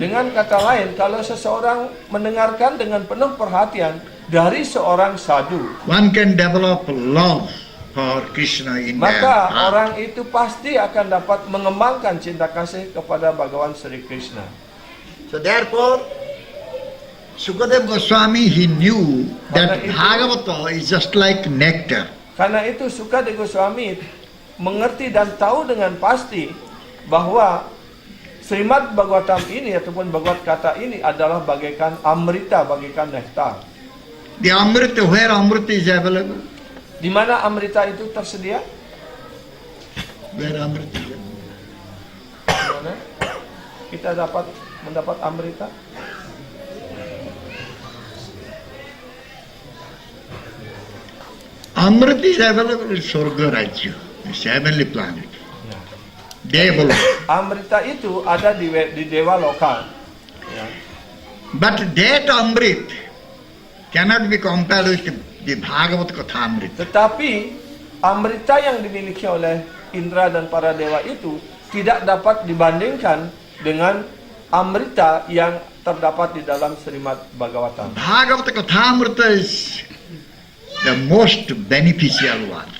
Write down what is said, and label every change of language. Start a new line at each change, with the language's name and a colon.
Indonesian: Dengan kata lain, kalau seseorang mendengarkan dengan penuh perhatian dari seorang sadhu,
English: one can develop love for Krishna in their
Indonesian: maka
English: heart.
Indonesian: orang itu pasti akan dapat mengembangkan cinta kasih kepada Bhagawan Sri Krishna.
English: So therefore, Sukadeva Goswami, he knew that Bhagavata is just like nectar.
Indonesian: Karena itu Sukadeva Goswami mengerti dan tahu dengan pasti bahwa Srimad Bhagavatam ini ataupun Bhagavad Gita ini adalah bagaikan amrita, bagaikan nektar.
English: The Amrita, where Amrita is available?
Indonesian: Di mana amrita itu tersedia?
English: Where Amrita is available?
Indonesian: Di mana kita dapat mendapat amrita?
English: Amrita is available in Sorga Rajya, it's heavenly planet.
Indonesian: Devala. Amrita itu ada di dewa lokal. Ya.
English: But that Amrit cannot be compared with the Bhagavad Katha Amrit.
Indonesian: Tetapi amrita yang dimiliki oleh Indra dan para dewa itu tidak dapat dibandingkan dengan amrita yang terdapat di dalam Srimad Bhagavatam.
English: Bhagavad Katha Amrita is the most beneficial one.